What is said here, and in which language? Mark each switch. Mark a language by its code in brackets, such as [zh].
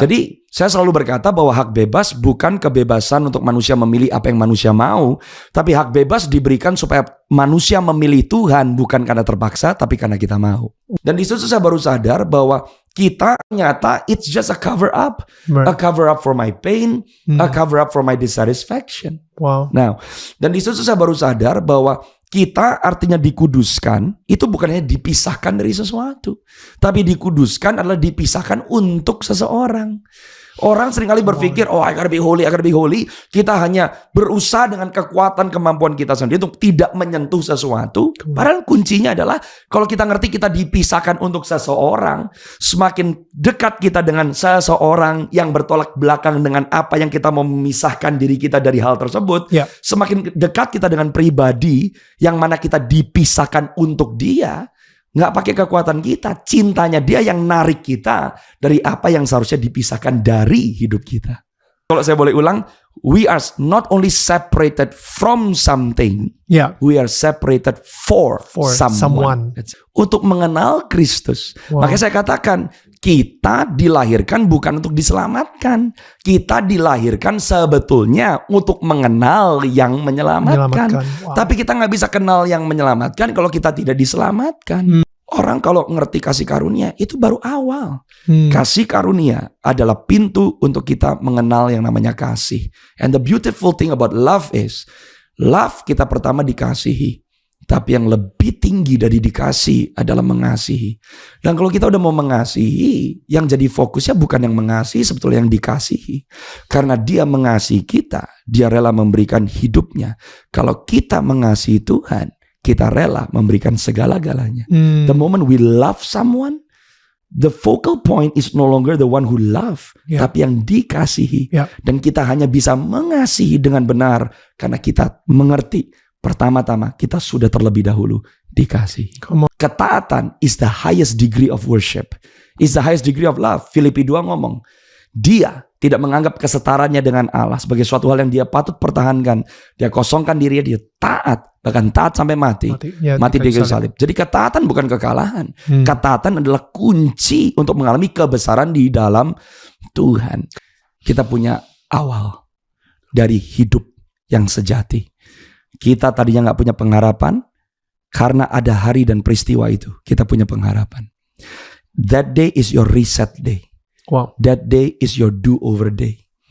[id] Jadi saya selalu berkata bahwa hak bebas bukan kebebasan untuk manusia memilih apa yang manusia mau. Tapi hak bebas diberikan supaya manusia memilih Tuhan bukan karena terpaksa, tapi karena kita mau. Dan di situ saya baru sadar bahwa kita nyata [en] it's just a cover up. A cover up for my pain, a cover up for my dissatisfaction. Wow. [id] Nah, dan di situ saya baru sadar bahwa kita artinya dikuduskan itu bukan hanya dipisahkan dari sesuatu, tapi dikuduskan adalah dipisahkan untuk seseorang. Orang seringkali berpikir, [en] oh I gotta be holy, [id] I gotta be holy. Kita hanya berusaha dengan kekuatan kemampuan kita sendiri untuk tidak menyentuh sesuatu. Padahal kuncinya adalah kalau kita ngerti kita dipisahkan untuk seseorang, semakin dekat kita dengan seseorang yang bertolak belakang dengan apa yang kita mau memisahkan diri kita dari hal tersebut, semakin dekat kita dengan pribadi yang mana kita dipisahkan untuk dia. Nggak pakai kekuatan kita, cintanya dia yang narik kita dari apa yang seharusnya dipisahkan dari hidup kita. Kalau saya boleh ulang, [en] we are not only separated from something, we are separated for someone. [id] Untuk mengenal Kristus. Makanya saya katakan, kita dilahirkan bukan untuk diselamatkan. Kita dilahirkan sebetulnya untuk mengenal yang menyelamatkan. Tapi kita nggak bisa kenal yang menyelamatkan kalau kita tidak diselamatkan. Orang kalau ngerti kasih karunia itu baru awal. Kasih karunia adalah pintu untuk kita mengenal yang namanya kasih. [en] And the beautiful thing about love is, love [id] kita pertama dikasihi. Tapi yang lebih tinggi dari dikasih adalah mengasihi. Dan kalau kita udah mau mengasihi, yang jadi fokusnya bukan yang mengasihi, sebetulnya yang dikasihi. Karena dia mengasihi kita, dia rela memberikan hidupnya. Kalau kita mengasihi Tuhan, kita rela memberikan segala-galanya. [en] The moment we love someone, the focal point is no longer the one who love, [id] tapi yang dikasihi. Dan kita hanya bisa mengasihi dengan benar karena kita mengerti pertama-tama kita sudah terlebih dahulu dikasihi. [en] Ketaatan is the highest degree of worship, is the highest degree of love. [id] Filipi 2 ngomong, dia tidak menganggap kesetaranya dengan Allah sebagai suatu hal yang dia patut pertahankan. Dia kosongkan dirinya, dia taat, bahkan taat sampai mati di kayu salib. Jadi ketaatan bukan kekalahan. Ketaatan adalah kunci untuk mengalami kebesaran di dalam Tuhan. Kita punya awal dari hidup yang sejati. Kita tadinya gak punya pengharapan, karena ada hari dan peristiwa itu kita punya pengharapan. [en] That day is your reset day. That day is your do-over day.